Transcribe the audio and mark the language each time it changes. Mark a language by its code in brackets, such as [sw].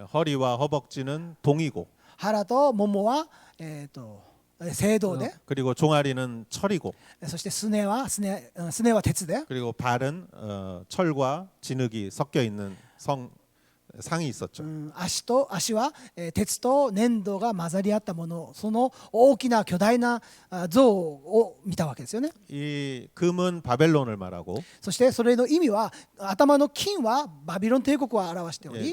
[ko] 허리와 허벅지는 동이고 [ja] 腹とももは青銅で、 [ko] 그리고 종아리는 철이고 [ja] そしてすねは鉄で、 [ko] 그리고 발은 철과 진흙이 섞여 있는 상이 있었죠. [ja] 足は鉄と粘土が混ざり合ったもの、その大きな巨大な像を見たわけですよね。 [ko] 이 금은 바벨론을 말하고 [ja] そしてそれの意味は、頭の金はバビロン帝国を表しており、